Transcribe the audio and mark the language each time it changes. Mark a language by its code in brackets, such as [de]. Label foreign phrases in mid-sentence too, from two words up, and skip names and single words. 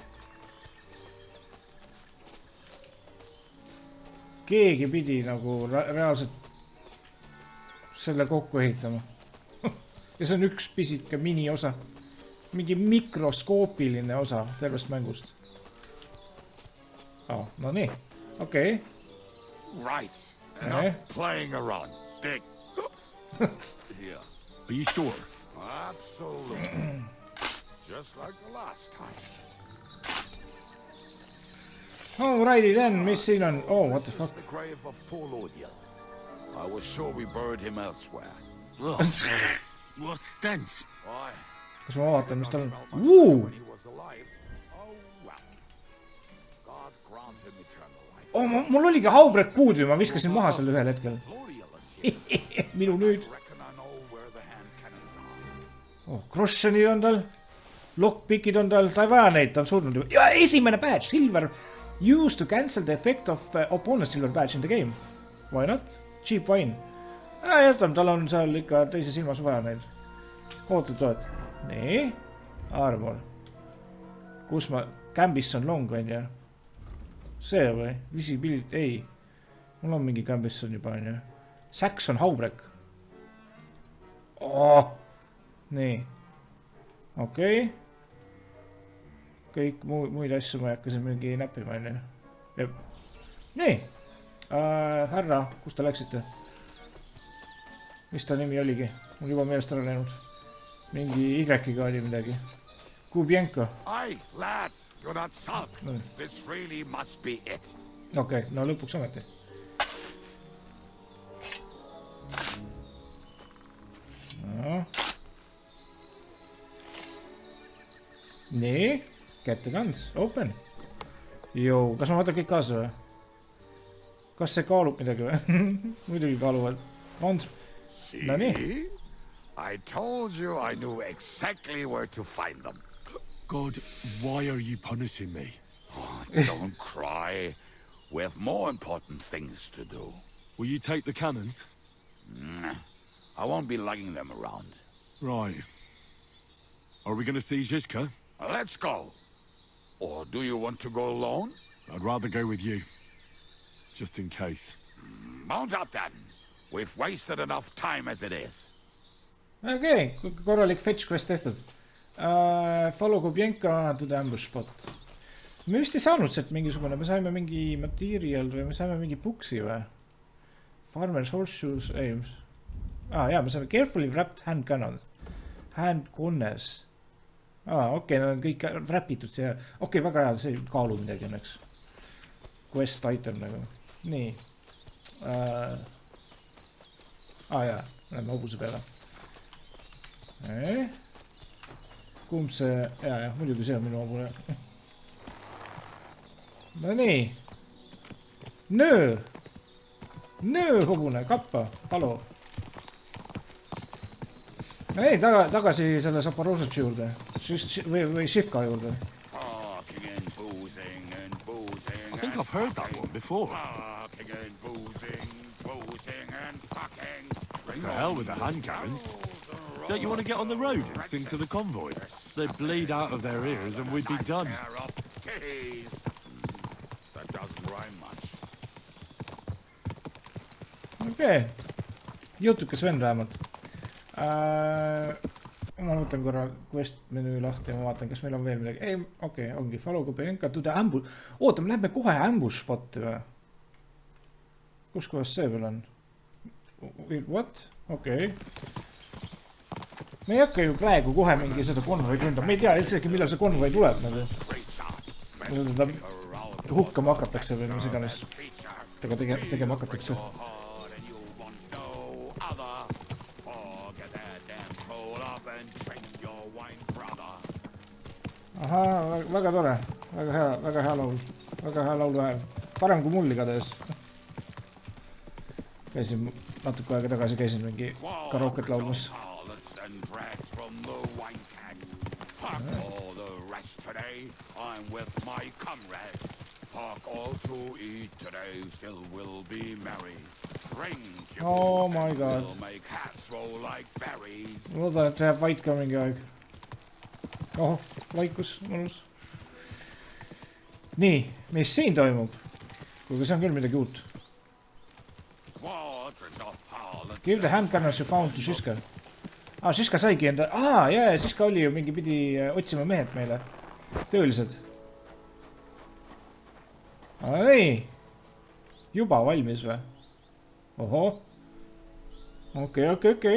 [et] Keegi pidi nagu reaalselt selle kokku ehitama. Ja see on üks pisike mini osa. Mingi mikroskoopiline osa tervest mängust. No nii. Okei. [en] Right. Enough playing around. Dig. Yeah. Are you sure? Absolutely. Just like the last time. Alrighty then, [et] mis siin on? [en] Oh, what the fuck? The grave of poor Lord Yell. I was sure we buried him elsewhere. What stench? [et] Kas ma vaatan, mis tal on? Mul oligi haubrek puudu ja ma viskasin maha selle ühel hetkel. Minu nüüd. Crosseni on tal. Lockpickid on tal. Ta ei vaja neid, ta on surnud juba. Ja esimene badge, silver. [en] Used to cancel the effect of opponent silver badge in the game. Why not? Cheap wine. [et] Jätame, tal on seal ikka teise silmas vaja neid. Oot. Nii. Armor. Kus ma... Cambisson long on ja. See või? Visibility... Ei. Mul on mingi Cambisson juba on ja. Saxon haubrek. Nii. Okei. Kõik muid asju ma hakkasin mingi näppima on ja. Nii. Härra, kus te läksite? Mis ta nimi oligi? Mul juba meelest ära läinud. Mingi Y-ga oli midagi. Kubjenko. [en] Ai, lad, do not sulk. This really must be it. [et] Okei, no lõpuks ometi. No. Nii, [en] get the guns, open. [et] Joo, kas ma vaatan kõik kaasa või? Kas see kaalub midagi või? Muidugi kaaluvad. No nii. [en] I told you I knew exactly where to find them. God, why are you punishing me? Oh, don't cry. We have more important things to do. Will you take the cannons? I won't be lugging them around. Right. Are we going to see Zizka? Let's go. Or do you want to go alone? I'd rather go with you. Just in case. Mount up then. We've wasted enough time as it is. [et] Okei, korralik [en] fetch quest [et] tehtud. [en] Follow Kubjenka to the ambush spot. [et] Me vist ei saanud sealt mingisugune, me saime mingi material või me saime mingi puksi või? [en] Farmer's horseshoes, [et] ei. Jaa, me saime [en] carefully wrapped hand cannon. Hand gunners. [et] Okei, nad on kõik wrapitud siia. Okei, väga hea, see kaalu midagi õnneks. [en] Quest item [et] nagu. Nii. Jaa, läheme hobuse peale. Kumb see... Jaa, muidugi see on minu hobune. No nii. Nöö hobune, kappa, palo. Ei, tagasi selle Zaporozhetši juurde. Või Shivka juurde. [en] I think I've heard that one before. To hell with the hand cannons. Don't you want to get on the road and sing to the convoy? They'd bleed out of their ears and we'd be done. That doesn't rhyme much. [et] Okei. Jutukas vend vähemalt. Ma võtan korra quest menüü lahti ja ma vaatan, kas meil on veel midagi. Ei, okei, ongi [en] follow Kuttenbergi to the ambush. [et] Oota, me läheme kohe [en] ambush spotti [et] või? Kus kohas see veel on? What? Okei. Me ei hakka ju praegu kohe mingi seda konvoi ründama. Me ei tea ilmselgi, millal see konvoi tuleb. Seda hukkama hakatakse või mis iganes. Tegema hakatakse. Ahaa, väga tore. Väga hea laul. Väga hea laulu hääl. Parem kui mul igatahes. Käisin natuke aega tagasi, käisin mingi karooket laulmas. [en] Oh my god. [et] Loodan, et läheb vait ka mingi aeg. Oh, vaikus, mõnus. Nii, mis siin toimub? Kuigi see on küll midagi uut. [en] Give the hand cannons you found to Šiška. [et] Šiška saigi enda... Jaa, Šiška oli ju mingi pidi otsima mehed meile. Töölised. Ei! Juba valmis või? Oho. Okei.